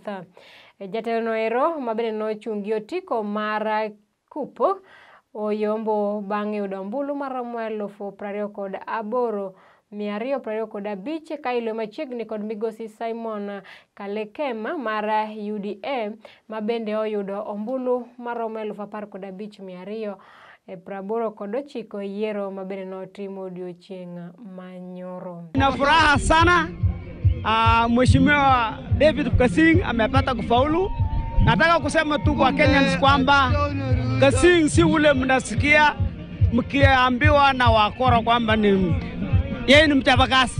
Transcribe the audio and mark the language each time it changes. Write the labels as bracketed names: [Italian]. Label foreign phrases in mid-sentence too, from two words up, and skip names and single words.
[Luo (Kenya and Tanzania)] Jatelo noero mabende nochungi otiko mar kupo oyombo bang' yudo ombulu maromo 28,225 ka ilo machiegni kod migosi Simon Kalekema mar UDA mabende oyudo ombulu maromo 15,289 yiero mabende notimo odiochieng' manyoro. [Swahili] Na furaha sana Mheshimiwa David Kosing amepata kufaulu. Nataka kusema tu kwa Kenyans kwamba Kosing si ule mnasikia mkiambiwa na wakora kwamba ni yeye ni mchapakazi.